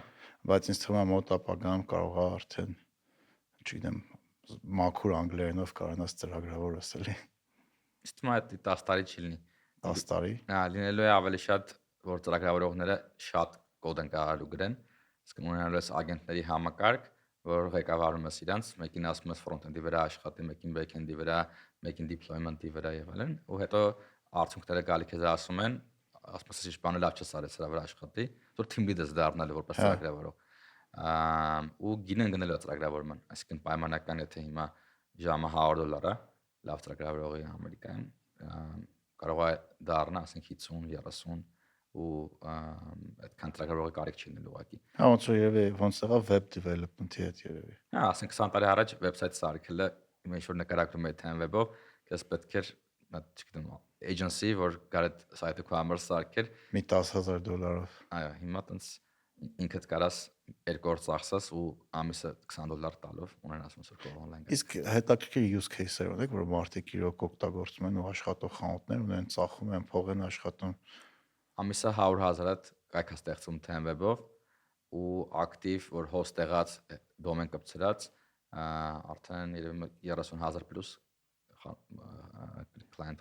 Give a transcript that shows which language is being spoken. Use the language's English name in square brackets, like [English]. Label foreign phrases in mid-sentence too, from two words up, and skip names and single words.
[Armenian] Բայց ինձ թվում է մոտ ապագայում կարող է արդեն, չգիտեմ, մաքուր անգլերենով կարողանաս ծրագրավորես էլի։ Իսկ թվում է 10 տարի չի լինի։ 10 տարի։ Հա, լինելու է ավելի շատ, որ ծրագրավորողները շատ կոդ են կարողալու գրեն, իսկ ունենալու ես ագենտների համակարգ, որ ղեկավարում ես իրանց, մեկին ասում ես front-end-ի վրա աշխատի, մեկին back-end-ի վրա, մեկին deployment-ի վրա եւ այլն, ու հետո արդյունքները գալի քեզ ասում են, ասում ես ինչ բանը լավ չես արել սրա վրա աշխատի, որ [English] team lead- [Armenian] ը դառնալու որպես ծրագրավորող։ Ու գինեն գնելու է ծրագրավորման, այսինքն պայմանական եթե հիմա ժամը $100 է, լավ ծրագրավորողի Ամերիկայում, կարող է դառնա, ասենք 50, 30 ու այդքան ծրագրավորողի կարիք չի լինելու ուղղակի։ Հա, ոնց որ երևի ոնց եղավ [English] web development- [Armenian] ի հետ երևի։ Հա, ասենք 20 տարի առաջ վեբսայթ սարքելը ինչ որ նկարագրում է Ten Web-ով, քեզ պետք էր, չգիտեմ, agency, որ գար այդ սայթը քո համար սարքեր մի $10,000-ով։ Այո, հիմա տենց ինքդ կարաս երկու օր ծախսես ու ամիսը $20 տալով ունենաս ոնց որ կողմ օնլայն։ Իսկ հետաքրքիր [English] use case- [Armenian] եր ունեք, որ մարդիկ իրոք օգտագործում են ու աշխատող խանութներ ունեն, ծախում են, փող են աշխատում։ Ամիսը 100,000 կայք է ստեղծում Ten Web-ով ու ակտիվ, որ host եղած domain կպցրած, արդեն 30,000 պլյուս client ունենք։